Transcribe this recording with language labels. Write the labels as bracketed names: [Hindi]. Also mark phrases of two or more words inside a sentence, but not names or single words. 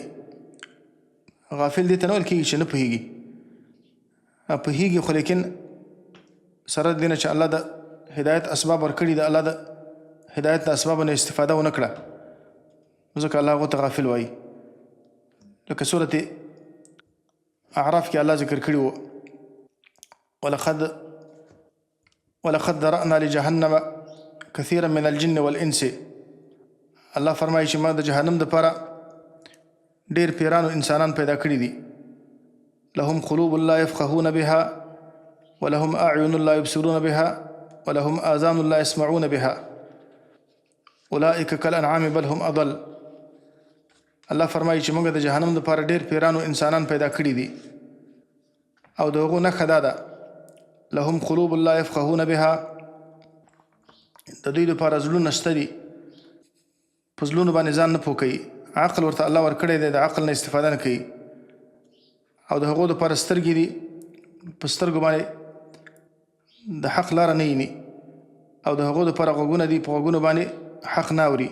[Pashto] غافل دي ته نه ویل کېږي چې نه پوهېږي، پوهېږي خو لیکن سره د دې نه چې الله د هدایت اسباب ورکړي، د الله د هدایت د اسبابو نه استفاده ونه کړه، ځکه الله هغو ته غافل وایي. لکه سورة اعراف کې الله ذکر کړي وو [Arabic] ولقد ذرأنا لجهنم كثيرا من الجن والانس. [Pashto] الله فرمایي چې ما د جهنم دپاره ډېر پیرانو انسانان پیدا کړي دي. [Arabic] لهم قلوب لا يفقهون بها ولهم أعين لا يبصرون بها ولهم آذان لا يسمعون بها أولئك كالأنعام بل هم أضل. [Pashto] الله فرمایي چې موږ د جهنم دپاره ډېر پیرانو انسانان پیدا کړي دي، او د هغو نښه دا ده [Arabic] لهم قلوب لا يفقهون بها، [Pashto] د دوی دپاره زړونه شته دي، په زړونو باندې ځان نه پوه کوي، عقل ورته الله ورکړی دی، د عقل نه استفاده نه کوي او د هغو دپاره سترګې دي، په سترګو باندې د حق لاره نه ویني او د هغو دپاره غوږونه دي، په غوږونو باندې حق نه اوري.